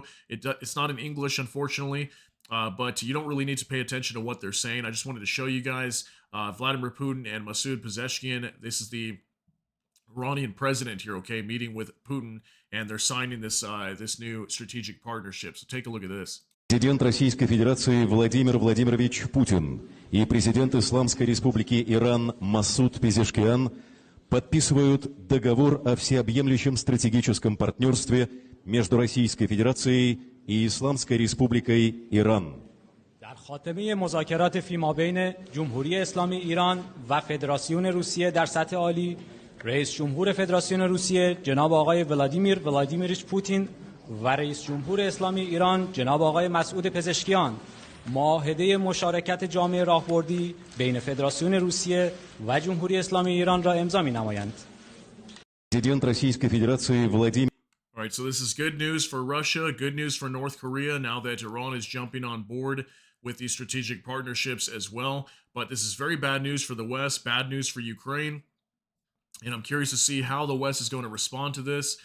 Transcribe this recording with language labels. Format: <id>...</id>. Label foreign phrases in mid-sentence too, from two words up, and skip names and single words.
<en>It's not in English, unfortunately, but you don't really need to pay attention to what they're saying. I just wanted to show you guys Vladimir Putin and Masoud Pezeshkian. This is the Iranian president here, okay, meeting with Putin, and they're signing this new strategic partnership. So take a look at this.</en> <ru>Президент Российской Федерации Владимир Владимирович Путин и президент Исламской Республики Иран Масуд Пезешкиан подписывают договор о всеобъемлющем стратегическом партнерстве между Российской Федерацией и Исламской Республикой Иран.</ru> <fa>در خاتمه مذاکرات فیمابین جمهوری اسلامی ایران و فدراسیون روسیه در سطح عالی، رئیس جمهور فدراسیون روسیه جناب آقای ولادیمیر ولادیمیریچ پوتین و رئیس جمهور اسلامی ایران جناب آقای مسعود پزشکیان معاهده مشارکت جامعه راهبردی بین فدراسیون روسیه و جمهوری اسلامی ایران را امضا می‌نمایند.</fa> <ru>Президент Российской Федерации Владимир</ru> <en>All right, so this is good news for Russia, good news for North Korea now that Iran is jumping on board with these strategic partnerships as well. But this is very bad news for the West, bad news for Ukraine. And I'm curious to see how the West is going to respond to this.</en>